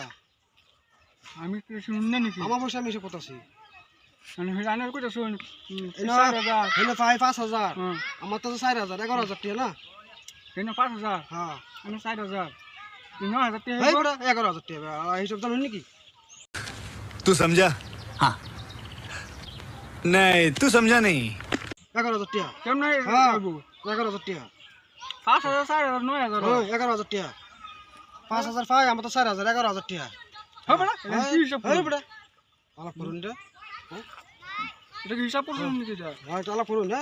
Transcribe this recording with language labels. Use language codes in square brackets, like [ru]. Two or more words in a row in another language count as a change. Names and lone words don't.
[bn] আমি কি শুনুন না নাকি আমার পয়সা আমি এসে করতেছি মানে রানের কথা শুন হেন 4000 হেন ভাই 5000 হ্যাঁ আমার তো 4000 11000 টাকা না কেন 5000 হ্যাঁ আমি 4000 9000 টাকা এই বড় 11000 টাকা হিসাব জানেন নাকি [hi] तू समझा हाँ नहीं तू समझा नहीं [bn] 11000 টাকা কেমন হ্যাঁ যাবো 11000 টাকা 5000 4000 9000 হ্যাঁ 11000 টাকা 5000 ভাই আমার তো 4000 11000 টাকা হবে না কি হিসাব এই করুন বড় আলাপ করুন রে এটা কি হিসাব করুন নাকি এটা হ্যাঁ আলাপ করুন হ্যাঁ